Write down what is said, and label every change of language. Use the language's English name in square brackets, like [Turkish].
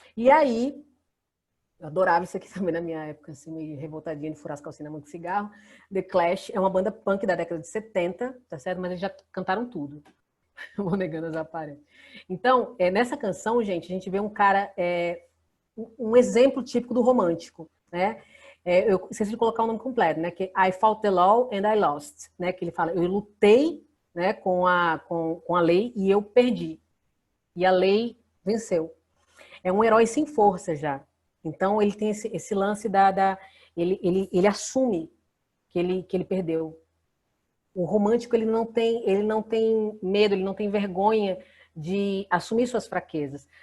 [Portuguese] E aí, eu adorava isso aqui também na minha época, assim, meio revoltadinha de furar as calcinhas na mão de cigarro. The Clash é uma banda punk da década de 70, tá certo? Mas eles já cantaram tudo. Vou negando as aparências. Então, nessa canção, gente, a gente vê um cara, um exemplo típico do romântico, né? Eu esqueci de colocar o nome completo, né? [English] Que I fought the law and I lost, né? [Portuguese] Que ele fala, eu lutei, né, com a lei e eu perdi. E a lei venceu. É um herói sem força já. Então, ele tem esse lance ele assume que ele perdeu. O romântico, ele não tem medo, ele não tem vergonha de assumir suas fraquezas.